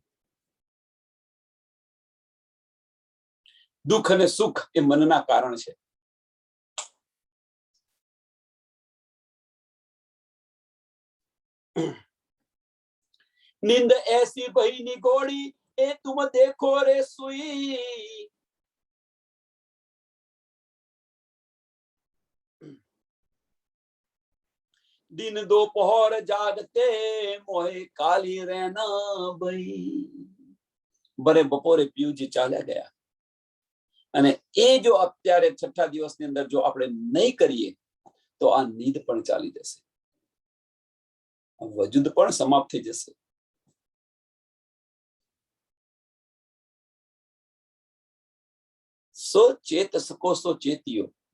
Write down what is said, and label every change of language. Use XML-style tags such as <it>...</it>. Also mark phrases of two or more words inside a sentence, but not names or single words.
<gu>દુઃખ અને સુખ એ મનના કારણ છે.</gu> <hi>नींद ऐसी भई निगोड़ी, ए तुम देखो रे सुई. दिन दोपहर जागते मोहे काली रहना भई.</hi> <gu>ભલે બપોરે પિયુજી ચાલ્યા ગયા, અને એ જો અત્યારે છઠ્ઠા દિવસની અંદર જો આપણે નહીં કરીએ તો આ નીંદ પણ ચાલી જશે, વજૂદ પણ સમાપ્ત થઈ જશે.</gu> <hi>सो चेत सको सो चेतियो.</hi>